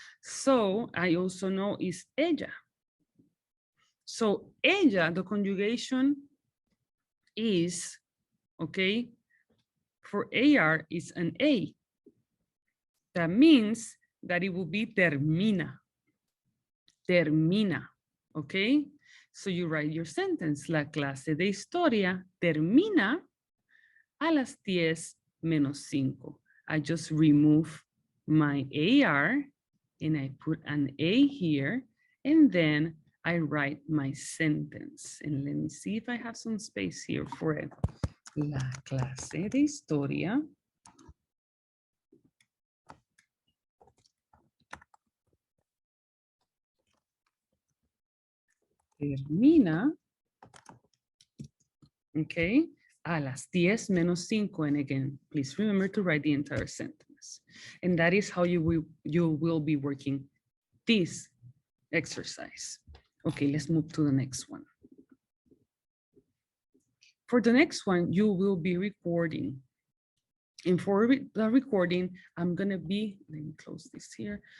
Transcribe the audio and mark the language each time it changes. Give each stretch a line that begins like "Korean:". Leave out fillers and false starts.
English: So I also know is ella. So ella, the conjugation is, okay, for AR is an A. That means that it will be termina. Termina, okay? So you write your sentence.
Spanish: La clase de historia termina a las 10 menos 5.
English: I just remove my AR and I put an A here and then I write my sentence. And let me see if I have some space here for it.
Spanish: La clase de historia termina, okay, a las 10 menos 5.
English: And again, please remember to write the entire sentence. And that is how you will be working this exercise. Okay, let's move to the next one. For the next one, you will be recording. And for the recording, I'm gonna be, let me close this here.